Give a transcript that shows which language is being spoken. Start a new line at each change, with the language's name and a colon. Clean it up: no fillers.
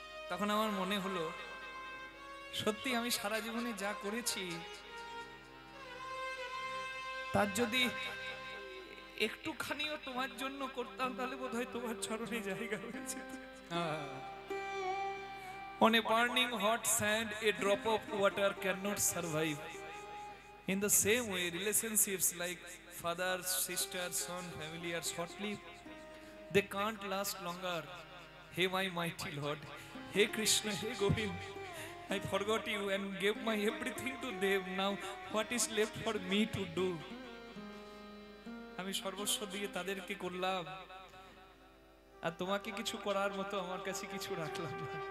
Bangla: তখন আমার মনে হলো সত্যি আমি সারা জীবনে যা করেছি তার যদি একটুখানিও তোমার জন্য করতাম, তাহলে বোধহয় তোমার চরণে জায়গা হয়েছে।
English: On a burning hot sand, a drop of water cannot survive. In the same way, relationships like father, sister, son, family are short-lived. They can't last longer. Hey, my mighty Lord, hey Krishna, hey Govind, I forgot you and gave my everything to them. Now, what is left for me to do?
Bangla: আমি সর্বস্ব দিয়ে তাদেরকে করলাম, আর তোমাকে কিছু করার মতো আমার কাছে কিছু রাখলাম না।